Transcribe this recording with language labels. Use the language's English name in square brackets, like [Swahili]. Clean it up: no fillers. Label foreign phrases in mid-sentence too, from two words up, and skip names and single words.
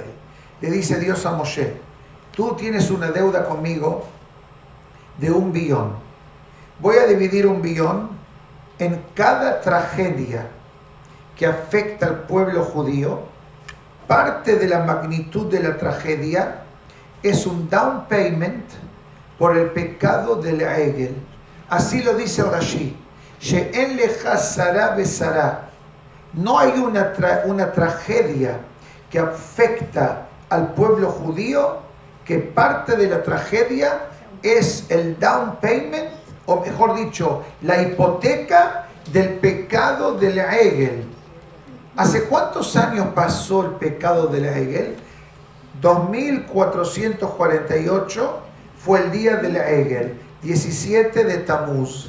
[Spanish] Le dice Dios a Moshe, tú tienes una deuda conmigo de 1 billón. Voy a dividir 1 billón en cada tragedia que afecta al pueblo judío. Parte de la magnitud de la tragedia es un [English] down payment [Spanish] por el pecado del Egel. Así lo dice Rashi. [Hebrew] שאין לך צרה בצרה. [Spanish] No hay una tragedia que afecta al pueblo judío que parte de la tragedia es el [English] down payment, [Spanish] o mejor dicho, la hipoteca del pecado del Egel. ¿Hace cuántos años pasó el pecado del Egel? 2448 fue el día del Egel, 17 de Tamuz.